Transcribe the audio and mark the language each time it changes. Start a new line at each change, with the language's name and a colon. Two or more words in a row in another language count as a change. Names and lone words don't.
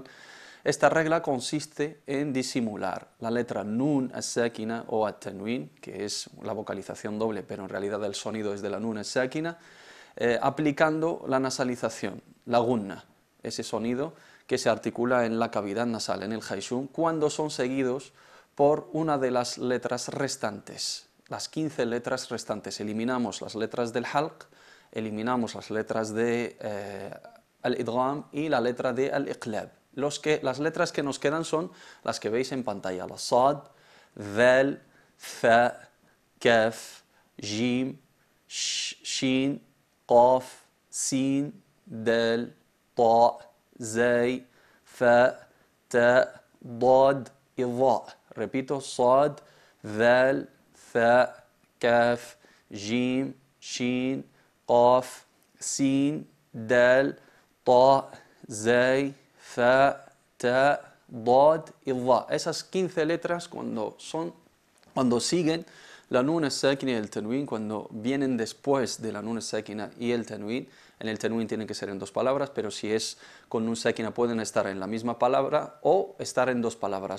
Spanish: Esta regla consiste en disimular la letra
Arabic: نون الساكنة
Spanish: o at-tanwin, que es la vocalización doble, pero en realidad el sonido es de la nun as-sákina, aplicando la nasalización, la gunna, ese sonido que se articula en la cavidad nasal, en el hayshum, cuando son seguidos por una de las letras restantes, las 15 letras restantes. Eliminamos las letras del halq, eliminamos las letras de al-idgham y la letra de al-iqlab. Las letras que nos quedan son las que veis en pantalla: la sad, dhal, fa, kaf, jim, shin, qaf, sin, dal, ta, zay, fa, ta, dad y dha. Repito: sad, dhal, fa, kaf, jim, shin, qaf, sin, dal, ta, zay, fa, ta, dad y dha. Esas 15 letras cuando siguen la
Arabic: نون الساكنة
Spanish: y el tanwin, cuando vienen después de la
Arabic: نون الساكنة
Spanish: y el tanwin, en el tanwin tienen que ser en dos palabras, pero si es con
Arabic: نون ساكنة
Spanish: pueden estar en la misma palabra o estar en dos palabras.